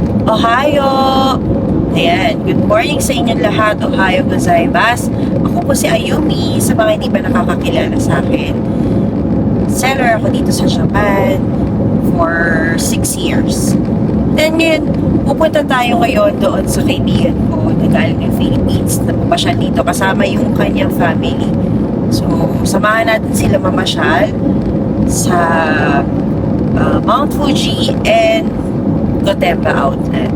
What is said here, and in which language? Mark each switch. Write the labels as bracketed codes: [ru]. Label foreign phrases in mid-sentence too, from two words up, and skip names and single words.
[ja] Ohio! [tl] Ayan, good morning sa inyong lahat. [ja] おはようございます. [tl] Ako po si Ayumi, sa mga hindi pa nakakakilala sa akin. Seller ako dito sa Japan [en] for 6 years. [tl] Then ngayon, pupunta tayo ngayon doon sa kaibigan ko na galing ng Philippines na pumasyal dito kasama yung kanyang family. So, samahan natin sila mamasyal sa Mount Fuji and Gotemba Outlet.